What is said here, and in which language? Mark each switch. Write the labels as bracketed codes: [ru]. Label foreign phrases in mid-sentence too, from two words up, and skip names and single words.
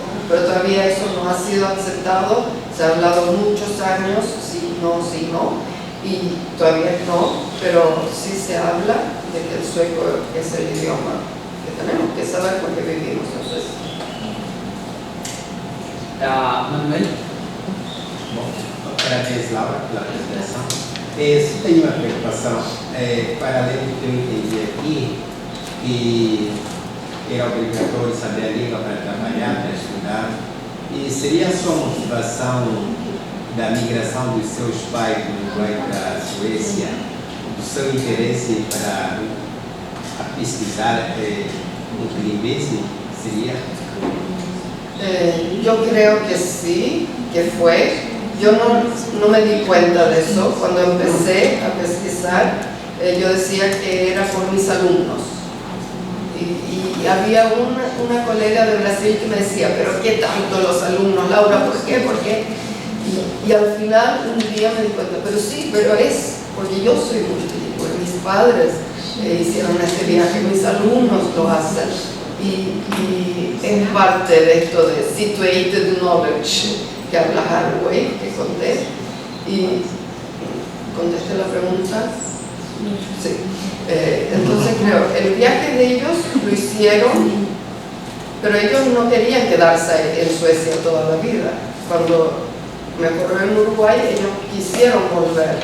[es] Pero todavía eso no ha sido aceptado. Se ha hablado muchos años, sí, no, y todavía no, pero sí se habla de que el sueco es el idioma que tenemos que saber porque vivimos en Suecia. Manuel? [pt] Bom, parabéns, Laura, pela apresentação. Só tenho uma preocupação, para além do que eu entendi aqui, que era obrigatório saber a língua para trabalhar, para estudar, e seria só motivação da migração dos seus pais do Uruguai para a Suécia, o seu interesse para pesquisar o Limbense sería? [es] Yo creo que sí, que fue. Yo no me di cuenta de eso. Cuando empecé a pesquisar, yo decía que era por mis alumnos. Y había una colega de Brasil que me decía, pero ¿qué tanto los alumnos, Laura? ¿Por qué? ¿Por qué? Y al final un día me di cuenta, pero sí, pero es porque yo soy multilingüe. Mis padres hicieron este viaje, mis alumnos lo hacen. Y es parte de esto de [en] situated knowledge [es] que habla Haraway, que conté. Y contesté la pregunta. Sí. Entonces creo, el viaje de ellos lo hicieron, pero ellos no querían quedarse en Suecia toda la vida. Cuando me ocurrió en Uruguay, ellos quisieron volver.